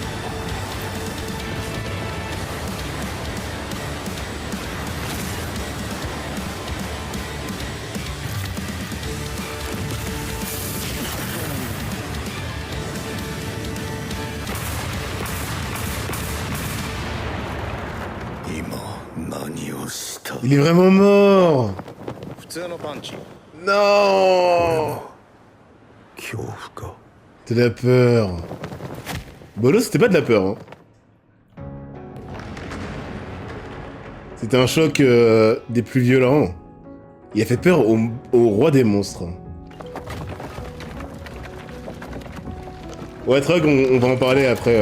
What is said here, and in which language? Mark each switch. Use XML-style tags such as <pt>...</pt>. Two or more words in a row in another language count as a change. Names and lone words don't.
<fr>Il est vraiment mort.</fr> <ja>普通のパンチ。</ja> <fr>Non. De la peur. Bolo, c'était pas de la peur. Hein. C'était un choc des plus violents. Il a fait peur au roi des monstres. Ouais, Trog, on va en parler après.</fr>